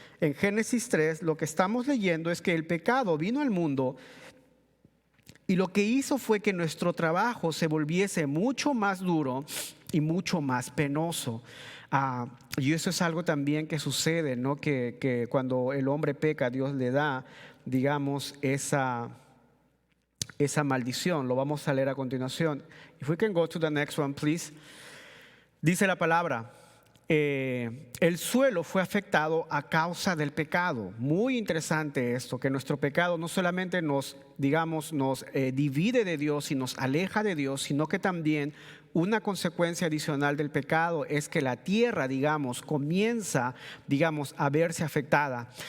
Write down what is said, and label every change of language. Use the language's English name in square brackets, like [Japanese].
[Spanish] En Génesis 3 lo que estamos leyendo es que el pecado vino al mundo y lo que hizo fue que nuestro trabajo se volviese mucho más duro y mucho más penoso. Y eso es algo también que sucede, ¿no? Que cuando el hombre peca, Dios le da, digamos, esa maldición. Lo vamos a leer a continuación. [English] If we can go to the next one, please. [Spanish] Dice la palabra, el suelo fue afectado a causa del pecado. Muy interesante esto, que nuestro pecado no solamente nos divide de Dios y nos aleja de Dios, sino que también una consecuencia adicional del pecado es que la tierra, comienza, a verse afectada.